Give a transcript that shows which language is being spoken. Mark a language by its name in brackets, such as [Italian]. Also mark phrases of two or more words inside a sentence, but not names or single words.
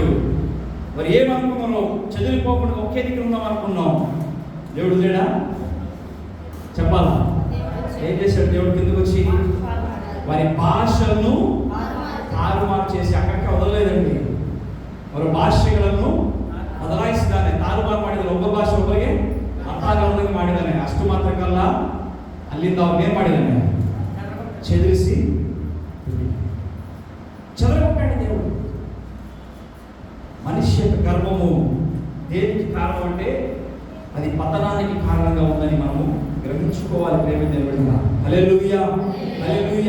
[Telugu] మరి ఏమనుకున్నారో చదివిపోకుండా ఒకే దగ్గర ఉందాం అనుకున్నాం, దేవుడు లేడా చెప్పాలా? ఏం చేశాడు దేవుడు? కిందకు వచ్చి వారి భాషలను తారుమారు చేసి అక్కడికి వదలలేదండి. [Kannada] వారి ಭಾಷೆಗಳನ್ನು ಬದಲಾಯಿಸಿದ್ದಾನೆ. ತಾರುಮಾರು ಮಾಡಿದರೆ ಒಬ್ಬ ಭಾಷೆ ಒಬ್ಬರಿಗೆ ಅರ್ಥ ಆಗದಂಗೆ ಮಾಡಿದ್ದಾನೆ. ಅಷ್ಟು ಮಾತ್ರಕ್ಕಲ್ಲ, ಅಲ್ಲಿಂದ ಅವನೇನು ಮಾಡಿದ್ದಾನೆ? [Telugu] చెదిరిసి చెదరగొట్టాడు దేవుడు. మనిషి యొక్క గర్వము దేనికి కారణం అంటే అది పతనానికి కారణంగా ఉందని మనము గ్రహించుకోవాలి. ప్రేమ దేవుడిగా హల్లెలూయా, హల్లెలూయా.